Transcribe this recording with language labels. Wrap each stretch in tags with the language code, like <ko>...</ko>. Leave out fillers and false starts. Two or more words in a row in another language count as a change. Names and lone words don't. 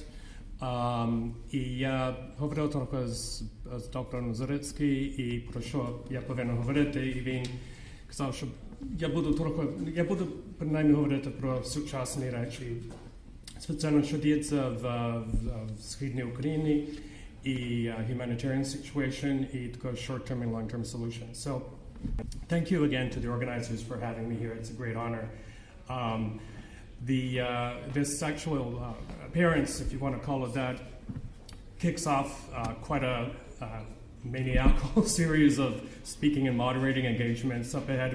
<uk>І я говорив трохи з доктором Зарицьким, і про що я повинен говорити, і він казав, що я буду принаймні говорити про сучасні речі, спеціально що діється в Східній Україні, і</uk> <en>humanitarian situation,</en> <uk>і також</uk> <en>short-term and long-term solutions. So, thank you again to the organizers for having me here. It's a great honor. This actual appearance, if you want to call it that, kicks off quite a maniacal series of speaking and moderating engagements up ahead.</en>